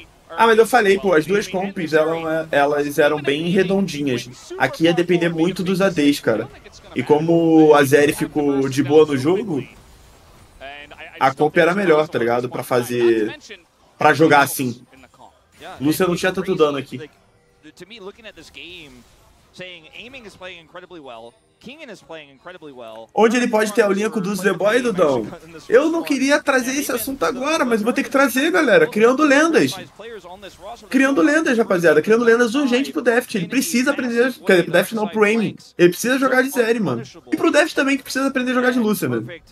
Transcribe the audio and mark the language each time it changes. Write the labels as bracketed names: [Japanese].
[Portuguese] Ah, mas eu falei, pô, as duas comps, elas eram bem redondinhas. Aqui ia depender muito dos ADs, cara. E como a Zeri ficou de boa no jogo, a comp era melhor, tá ligado? Pra fazer... Pra jogar assim. Lúcia não tinha tanto dano aqui. [English] To me, looking at this game, saying Aiming is playing incredibly well, Kingen is playing incredibly well. [Portuguese] Onde ele pode ter a linha com o dos The Boy, Dudão? Eu não queria trazer esse assunto agora, mas vou ter que trazer, galera. Criando lendas. Criando lendas, rapaziada. Criando lendas urgente pro Deft. Ele precisa aprender... Quer dizer, pro Deft não, pro Aiming. Ele precisa jogar de Zeri, mano. E pro Deft também, que precisa aprender a jogar de Lúcia, mano.